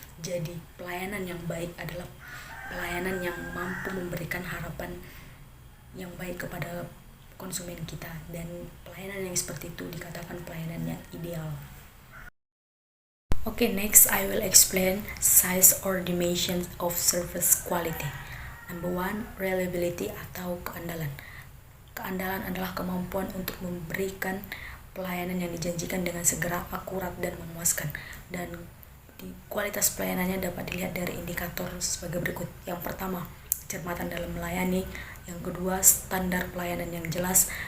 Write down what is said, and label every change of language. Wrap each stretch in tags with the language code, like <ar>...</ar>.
<id>Jadi pelayanan yang baik adalah pelayanan yang mampu memberikan harapan yang baik kepada konsumen kita, dan pelayanan yang seperti itu dikatakan pelayanan yang ideal.</id> <en>Okay, next I will explain size or dimensions of service quality. Number 1, reliability</en> <id>atau keandalan. Keandalan adalah kemampuan untuk memberikan pelayanan yang dijanjikan dengan segera, akurat, dan memuaskan. Dan kualitas pelayanannya dapat dilihat dari indikator sebagai berikut. Yang pertama, kecermatan dalam melayani. Yang kedua, standar pelayanan yang jelas.</id>